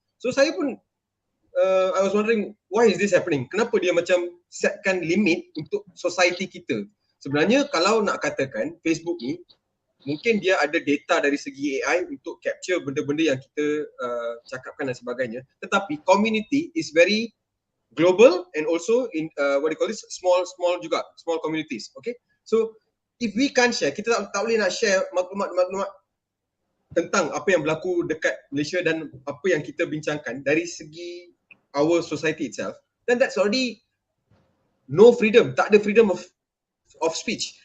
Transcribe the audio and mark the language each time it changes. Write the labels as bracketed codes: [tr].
[ms] So saya pun [en] I was wondering why is this happening? [ms] Kenapa dia macam setkan limit untuk society kita? Sebenarnya kalau nak katakan Facebook ni mungkin dia ada data dari segi AI untuk capture benda-benda yang kita cakapkan dan sebagainya. Tetapi [en] community is very global and also in what do you call this small juga, small communities. Okay, so if we can't share, [ms] kita tak boleh nak share maklumat-maklumat tentang apa yang berlaku dekat Malaysia dan apa yang kita bincangkan dari segi [en] our society itself, then that's already no freedom, [ms] tak ada freedom of speech.